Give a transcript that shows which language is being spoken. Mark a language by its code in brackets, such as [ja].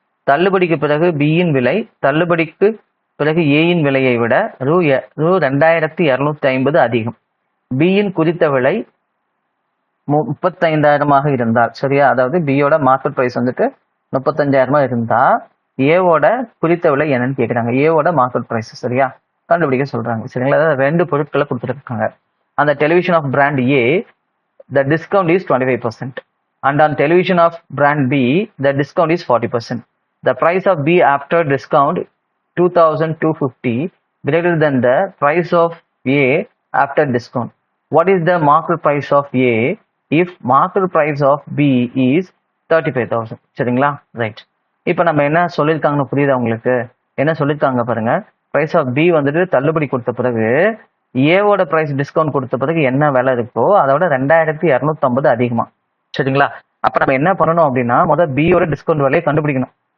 [ta] தள்ளுபடிக்கு பிறகு பியின் விலை தள்ளுபடிக்கு பிறகு ஏயின் விலையை விட ரூ 2250 அதிகம். பியின் குறித்த விலை 35,000 இருந்தால், சரியா, அதாவது பியோட மார்க்கெட் பிரைஸ் வந்துட்டு 35,000 இருந்தா ஏவோட குறித்த விலை என்னன்னு கேட்குறாங்க. ஏவோட மார்க்கெட் பிரைஸ் சரியா கண்டுபிடிக்க சொல்றாங்க. சரிங்களா, அதாவது 2 பொருட்களை கொடுத்துருக்காங்க. அந்த television of brand A [en] the discount is 25% and on television of brand B the discount is 40%. The price of B after discount 2,250 greater than the price of A after discount. What is the market price of A if market price of B is 35,000? [ta] சரிங்களா, right. இப்போ நம்ம என்ன சொல்லியிருக்காங்கன்னு புரியுதா உங்களுக்கு? என்ன சொல்லியிருக்காங்க பாருங்க, பிரைஸ் ஆஃப் பி வந்துட்டு தள்ளுபடி கொடுத்த பிறகு ஏவோட பிரைஸ் டிஸ்கவுண்ட் கொடுத்த பிறகு என்ன விலை இருக்கோ அதோட 2250 அதிகமா. சரிங்களா, அப்ப நம்ம என்ன பண்ணணும் அப்படின்னா முதல் பியோட டிஸ்கவுண்ட் விலையை கண்டுபிடிக்கணும்.